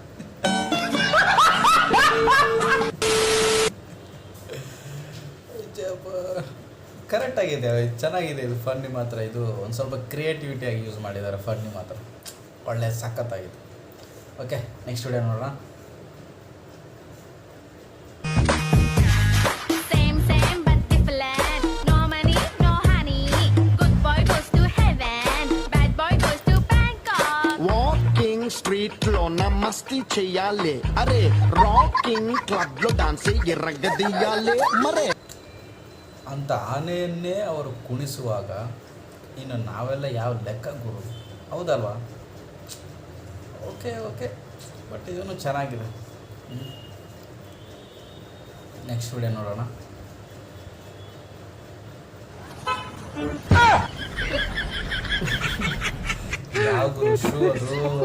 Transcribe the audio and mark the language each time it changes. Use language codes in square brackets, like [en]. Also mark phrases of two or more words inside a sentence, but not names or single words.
[kn] ಕರೆಕ್ಟ್ ಆಗಿದೆ, ಚೆನ್ನಾಗಿದೆ. ಇದು ಫನ್ನಿ ಮಾತ್ರ. ಇದು ಒಂದು ಸ್ವಲ್ಪ ಕ್ರಿಯೇಟಿವಿಟಿಯಾಗಿ ಯೂಸ್ ಮಾಡಿದ್ದಾರೆ. ಫನ್ನಿ ಮಾತ್ರ ಒಳ್ಳೆ ಸಖತ್ತಾಗಿದೆ. [en] okay, next video [kn] ನೋಡೋಣ. [en] walking street [te] లో మస్తీ చెయ్యాలి, అరే [en] rocking club [te] లో డాన్స్ ఎర్రగదీయాలి మరే [kn] ಅಂತ ಆನೆಯನ್ನೇ ಅವರು ಕುಣಿಸುವಾಗ ಇನ್ನು ನಾವೆಲ್ಲ ಯಾವ ಲೆಕ್ಕ ಗುರು, ಹೌದಲ್ವಾ? [en] okay okay, but [kn] ಇದನ್ನು ಚೆನ್ನಾಗಿದೆ. [en] next video [kn] ನೋಡೋಣ. ಯಾವ ಗುರು ಶೂ ಅದು?